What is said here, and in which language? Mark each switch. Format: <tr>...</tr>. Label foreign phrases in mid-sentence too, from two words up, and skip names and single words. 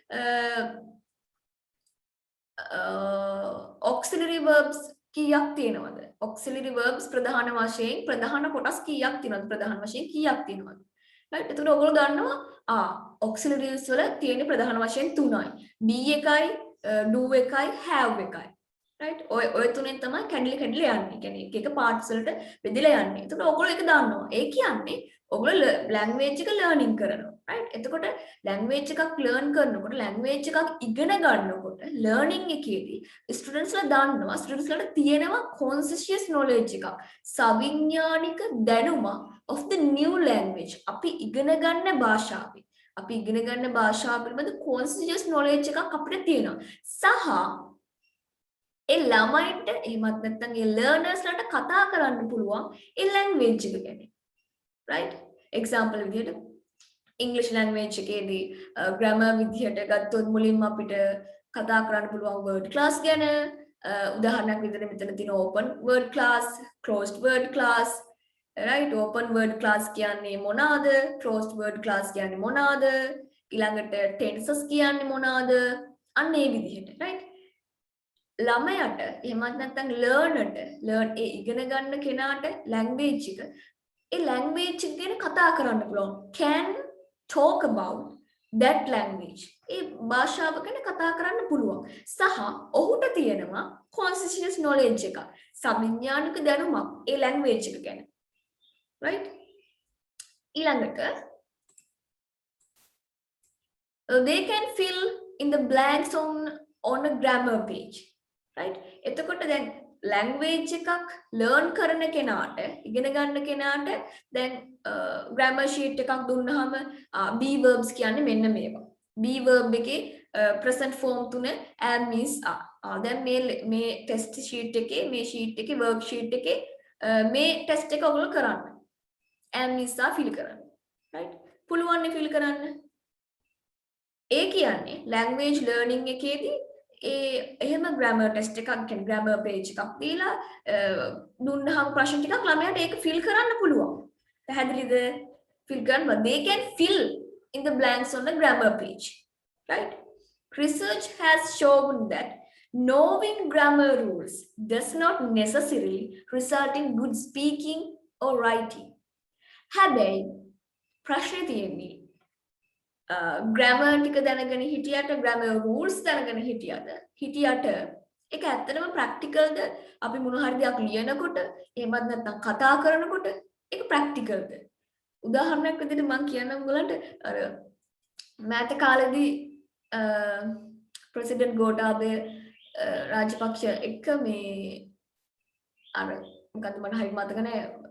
<en>auxiliary verbs</en> <si>කීයක් තියෙනවද</si> <en>auxiliary verbs</en> <si>ප්‍රධාන වශයෙන් ප්‍රධාන කොටස් කීයක් තියෙනවද ප්‍රධාන වශයෙන් කීයක් තියෙනවද right එතකොට ඔයගොල්ලෝ දන්නවා auxiliaries වල තියෙන ප්‍රධාන වශයෙන් තුනයි be එකයි do එකයි have එකයි right ඔය තුනෙන් තමයි කැඩලි යන්නේ. කියන්නේ එක parts වලට බෙදලා යන්නේ. එතකොට ඔයගොල්ලෝ ඒක දන්නවා. ඒ කියන්නේ ඔයගොල්ලෝ language එක learning කරනවා. right? එතකොට language එකක් learn කරනකොට language එකක් ඉගෙන ගන්නකොට learning එකේදී students ලා දන්නවා students ලාට තියෙනවා</si> <en>conscious knowledge</en> <si>එකක්. සවිඥානික දැනුම</si> <en>of the new language.</en> <si>අපි ඉගෙන ගන්න භාෂාවේ. අපි ඉගෙන ගන්න භාෂාව පිළිබඳ</si> <en>conscious knowledge</en> <si>එකක් අපිට තියෙනවා. සහ ඒ ළමයින්ට එහෙමත් නැත්නම් ඒ ලර්නර්ස් ලාට කතා කරන්න පුළුවන් ඒ ලැන්ග්වේජ් එක ගැන. right? example විදිහට</si> <en>English language</en> <si>එකේදී grammar විදිහට ගත්තොත් මුලින්ම අපිට කතා කරන්න පුළුවන්</si> <en>word class</en> <si>ගැන. උදාහරණයක් විදිහට මෙතන තියෙන</si> <en>open word class, closed word class.</en> <si>right?</si> <en>open word class</en> <si>කියන්නේ මොනවාද?</si> <en>closed word class</en> <si>කියන්නේ මොනවාද? ඊළඟට tenses කියන්නේ මොනවාද? අන්න ඒ විදිහට. right? ළමයට එහෙමත් නැත්නම් learn ඒ ඉගෙන ගන්න කෙනාට language එක ඒ language එක ගැන කතා කරන්න පුළුවන්</si> <en>can talk about that language</en> <si>ඒ භාෂාව ගැන කතා කරන්න පුළුවන් සහ ඔහුට තියෙනවා</si> <en>conscious knowledge</en> <si>එක සවිඥානික දැනුමක් ඒ language එක ගැන right ඊළඟට</si> <en>they can fill in the blanks on a grammar page right</en> <si>එතකොට දැන් language එකක් learn කරන කෙනාට ඉගෙන ගන්න කෙනාට දැන්</si> <en>grammar sheet</en> <si>එකක් දුන්නාම</si> <en>be verbs</en> <si>කියන්නේ මෙන්න මේවා</si> <en>be verb</en> <si>එකේ present form තුන</si> <en>am is are</en> <si>දැන් මේ</si> <en>test sheet</en> <si>එකේ මේ sheet එකේ</si> <en>work sheet</en> <si>එකේ මේ test එක ඔයගොල්ලෝ කරන්න</si> <en>am is are fill</en> <si>කරන්න right පුළුවන් නේ fill කරන්න ඒ කියන්නේ</si> <en>language learning</en> <si>එකේදී එහෙම</si> <en>grammar test</en> <si>එකක් කියන්නේ</si> <en>grammar page</en> <si>එකක් දීලා දුන්නාම ප්‍රශ්න ටිකක් ළමයාට ඒක fill කරන්න පුළුවන්. පැහැදිලිද? fill කරන්න</si> <en>they can fill in the blanks on the grammar page. Right? Research has shown that knowing grammar rules does not necessarily result in good speaking or writing.</en> <si>හැබැයි ප්‍රශ්නේ තියෙන්නේ grammar ටික දැනගෙන හිටියට</si> <en>grammar rules</en> <si>දැනගෙන හිටියට ඒක ඇත්තටම practicalද අපි මොන හරි දෙයක් ලියනකොට එහෙමත් නැත්නම් කතා කරනකොට ඒක practicalද උදාහරණයක් විදිහට මම කියන්නම් ඔයගලන්ට අර මෑත කාලේදී ප්‍රෙසිඩන්ට් ගෝඨාභය රාජපක්ෂ එක්ක මේ අර මොකද්ද මට හරි මතක නැහැ</si>